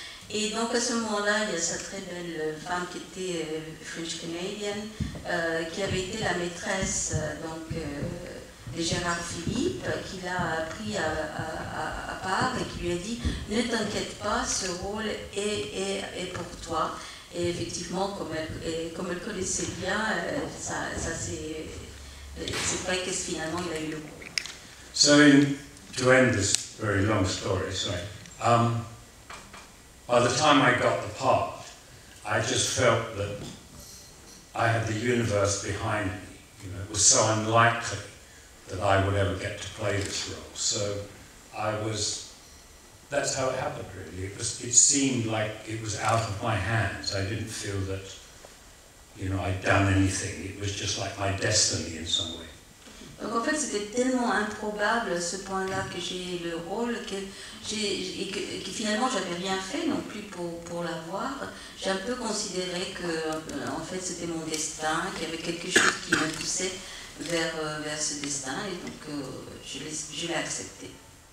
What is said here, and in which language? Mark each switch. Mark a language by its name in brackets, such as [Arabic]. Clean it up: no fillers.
[French] Et donc à ce moment-là, il y a cette très belle femme qui était French-Canadienne, qui avait été la maîtresse de Gérard Philippe, qui l'a pris à part et qui lui a dit « Ne t'inquiète pas, ce rôle est pour toi ». Et effectivement, comme elle connaissait bien, c'est vrai que finalement il a eu le rôle. [English] So to end this very long story, by the time I got the part, I just felt that I had the universe behind me. You know, it was so unlikely that I would ever get to play this role. So that's how it happened really. It seemed like it was out of my hands. I didn't feel that, you know, I'd done anything. It was just like my destiny in some way. [French] Donc en fait, c'était tellement improbable à ce point-là que j'ai le rôle que finalement j'avais rien fait non plus pour l'avoir. J'ai un peu considéré que en fait c'était mon destin, qu'il y avait quelque chose qui me poussait vers ce destin et donc je l'ai accepté.